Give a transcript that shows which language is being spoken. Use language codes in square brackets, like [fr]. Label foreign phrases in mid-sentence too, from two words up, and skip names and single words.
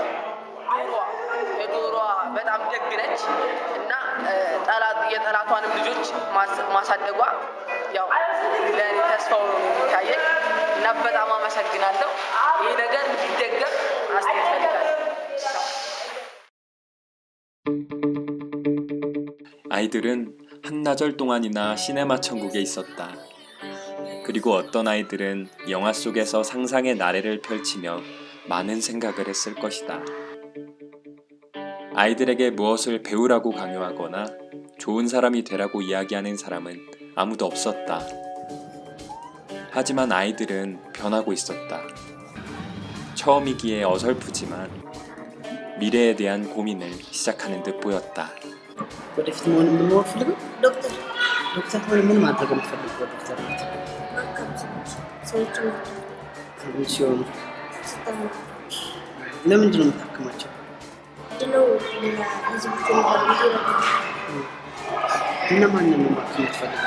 [am] የዶሮዋ በጣም ደግ ነች እና የጠላቷንም ልጆች ማሳደጓ ያው ለእኔ ተስፋው ነው የሚታየኝ እና በጣም አመሰግናለሁ። ይህ ነገር እንዲደገም አስተያየት ፈልጋለሁ። [ko] 아이들은 한나절 동안이나 시네마 천국에 있었다. 그리고 어떤 아이들은 영화 속에서 상상의 나래를 펼치며 많은 생각을 했을 것이다. 아이들에게 무엇을 배우라고 강요하거나 좋은 사람이 되라고 이야기하는 사람은 아무도 없었다. 하지만 아이들은 변하고 있었다. 처음이기에 어설프지만 미래에 대한 고민을 시작하는 듯 보였다. [am] ወደፊት መሆን የምንፈልገው ዶክተር ሆነ ምን ማድረግ የምፈልገው ዶክተር ሰዎች ሲሆኑ ለምንድን ነው የምታክማቸው? እነማንን ነው ማከም የምትፈልገው?